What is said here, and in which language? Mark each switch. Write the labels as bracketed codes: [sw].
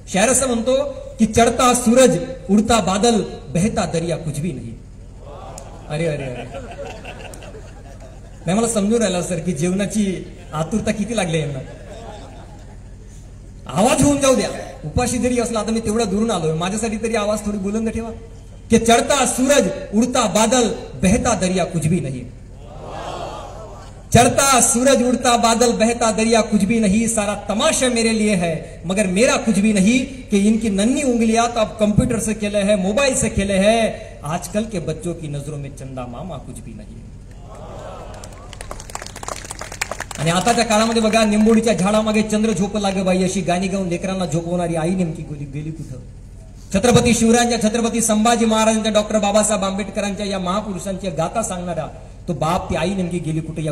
[mr] शायर असं म्हणतो की [hi] चढता सूरज उडता बादल बहता दरिया कुछ भी नहीं. [mr] अरे अरे अरे, नाही मला समजून राहिला सर की जेवणाची आतुरता किती लागली यांना. आवाज होऊन जाऊ द्या, उपाशी जरी असला. आता मी तेवढा दुरून आलोय, माझ्यासाठी तरी आवाज थोडी बुलंद ठेवा. [hi] की चढता सूरज उडता बादल बहता दरिया कुछ भी नहीं. चढ़ता सूरज उड़ता बादल बहता दरिया कुछ भी नहीं. सारा तमाशा मेरे लिए है मगर मेरा कुछ भी नहीं. कि इनकी नन्ही उंगलियां तो अब कंप्यूटर से खेले हैं, मोबाइल से खेले हैं. आजकल के बच्चों की नजरों में चंदा मामा कुछ भी नहीं. [mr] आणि आताच्या काळामध्ये बघा, निंबोडीच्या झाडामागे चंद्र झोप लागे बाई अशी गाणी गाऊन लेकरांना झोपवणारी आई नेमकी गेली कुठं? छत्रपती शिवरायांच्या, छत्रपती संभाजी महाराजांच्या, डॉक्टर बाबासाहेब आंबेडकरांच्या या महापुरुषांच्या गाथा सांगणारा तो बाप, ती आई नेमकी गेली कुठे?